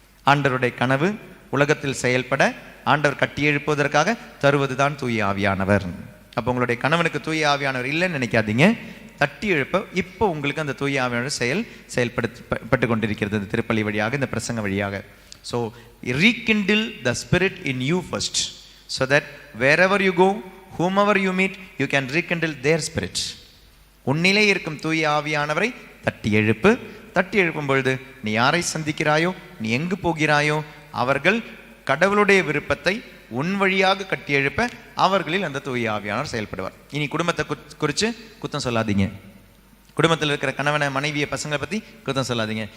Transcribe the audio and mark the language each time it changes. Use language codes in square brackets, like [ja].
[ta] ஆண்டவருடைய கனவு உலகத்தில் செயல்பட ஆண்டவர் கட்டி எழுப்புவதற்காக தருவதுதான் தூய ஆவியானவர். அப்போ உங்களுடைய கணவனுக்கு தூய ஆவியானவர் இல்லைன்னு நினைக்காதீங்க. தட்டி எழுப்ப இப்போ உங்களுக்கு அந்த தூய ஆவியானவர் செயல்பட்டு கொண்டிருக்கிறது, இந்த திருப்பலி வழியாக, இந்த பிரசங்க வழியாக. [en] So rekindle the spirit in you first, so that wherever you go, whomever you meet, you can rekindle their spirit. [ta] உன்னிலே இருக்கும் தூய ஆவியானவரை தட்டி எழுப்பு. தட்டி எழுப்பும் பொழுது நீ யாரை சந்திக்கிறாயோ, நீ எங்கு போகிறாயோ, அவர்கள் கடவுளுடைய விருப்பத்தை உன் வழியாக கட்டி எழுப்ப அவர்களில் அந்த தூய ஆவியானவர் செயல்படுவார். இனி குடும்பத்தை குறித்து குத்தம் சொல்லாதீங்க. குடும்பத்தில் இருக்கிற கணவனை, மனைவியை, பசங்களை பற்றி குத்தம் சொல்லாதீங்க.